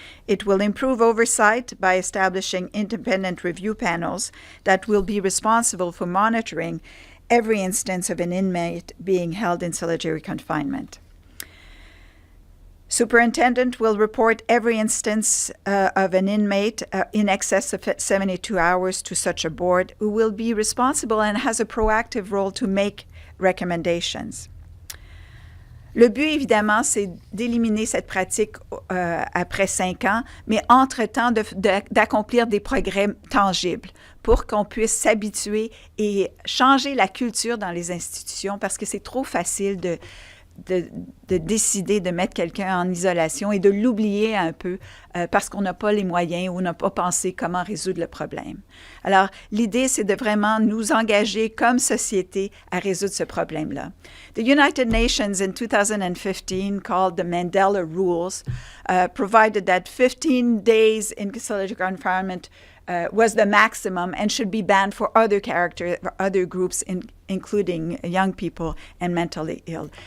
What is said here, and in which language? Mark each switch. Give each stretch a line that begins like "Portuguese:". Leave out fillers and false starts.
English: It will improve oversight by establishing independent review panels that will be responsible for monitoring every instance of an inmate being held in solitary confinement. Superintendent will report every instance of an inmate in excess of 72 hours to such a board, who will be responsible and has a proactive role to make recommendations.
French: Le but, évidemment, c'est d'éliminer cette pratique après 5 ans, mais entre-temps d'accomplir des progrès tangibles pour qu'on puisse s'habituer et changer la culture dans les institutions, parce que c'est trop facile de décider de mettre quelqu'un en isolation et de l'oublier un peu parce qu'on n'a pas les moyens ou n'a pas pensé comment résoudre le problème. Alors, l'idée, c'est de vraiment nous engager comme société à résoudre ce problème-là.
English: The United Nations in 2015, called the Mandela Rules, provided that 15 days in solitary confinement was the maximum and should be banned for other groups, including young people and mentally ill.